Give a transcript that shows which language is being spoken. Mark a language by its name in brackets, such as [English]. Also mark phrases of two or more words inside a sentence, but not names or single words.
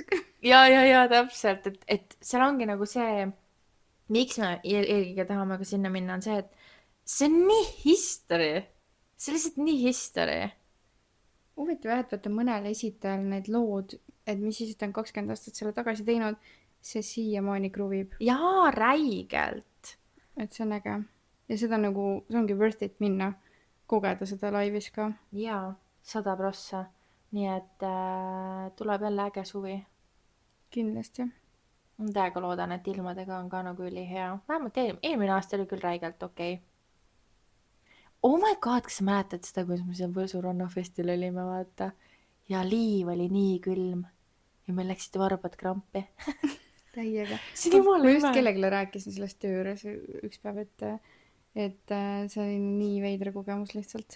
[Estonian] Ja täpselt, et seal ongi nagu see, miks me eelkõige tahame ka sinna minna, on see, et see on nii history. See on lihtsalt nii history. Huvitav jah, et vaata mõnel esitajal need lood, et mis siis, et on 20 aastat selle tagasi teinud, see siiamaani kruvib. Jaa, räigelt. Et see on äge. Ja seda nagu, see ongi [English] worth it [Estonian] minna, kogeda seda laivis ka. Jaa, 100%. Nii et tuleb jälle äge suvi. Kindlasti. Ma täiega loodan, et ilmadega on ka nagu ülihea. Vähemalt eelmine aasta oli küll räigelt okei. [English] Oh my god, [Estonian] kas sa mäletad seda, kuidas me seal Võsu rannafestil olime, vaata? Ja liiv oli nii külm. Ja meil läksid varbad krampi. Täiega. Ma just kellegile rääkisin sellest töö juures üks päev, et see oli nii veidra kogemus lihtsalt.